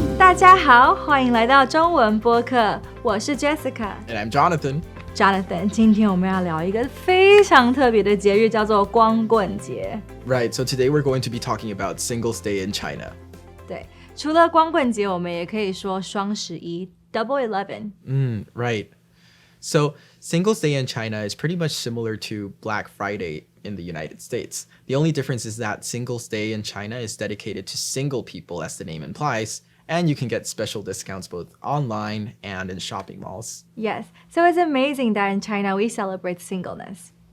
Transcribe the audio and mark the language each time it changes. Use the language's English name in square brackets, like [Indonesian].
[Chinese] 大家好，欢迎来到中文播客，我是 Jessica。 [English] And I'm Jonathan. [Chinese] Jonathan, 今天我们要聊一个非常特别的节日，叫做光棍节。 [English] Right, so today we're going to be talking about Singles Day in China. [Chinese] 对，除了光棍节，我们也可以说双十一 Double 11。 [English] Right. So Singles Day in China is pretty much similar to Black Friday in the United States. The only difference is that Singles Day in China is dedicated to single people, as the name implies, and you can get special discounts both online and in shopping malls. Yes, so it's amazing that in China we celebrate singleness.